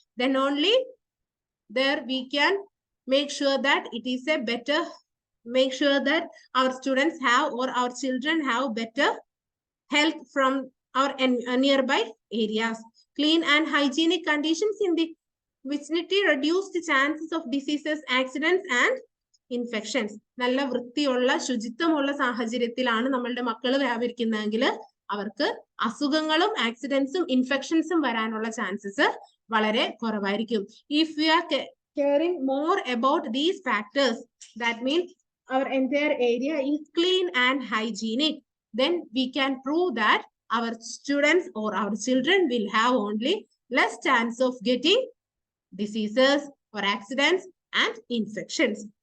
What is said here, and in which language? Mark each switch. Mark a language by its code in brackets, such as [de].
[en] Then only there we can make sure that it is a better, make sure that our students have or our children have better health from our nearby areas. Clean and hygienic conditions in the vicinity reduce the chances of diseases, accidents, and infections. [ml] നല്ല വൃത്തിയുള്ള ശുചിത്വമുള്ള സാഹചര്യത്തിലാണ് നമ്മളുടെ മക്കൾ വ്യാപരിക്കുന്നതെങ്കിൽ അവർക്ക് അസുഖങ്ങളും ആക്സിഡൻസും ഇൻഫെക്ഷൻസും വരാനുള്ള chances വളരെ കുറവായിരിക്കും. [en] If we are caring more about these factors, that means our entire area is clean and hygienic, then we can prove that our students or our children will have only less chance of getting diseases or accidents and infections.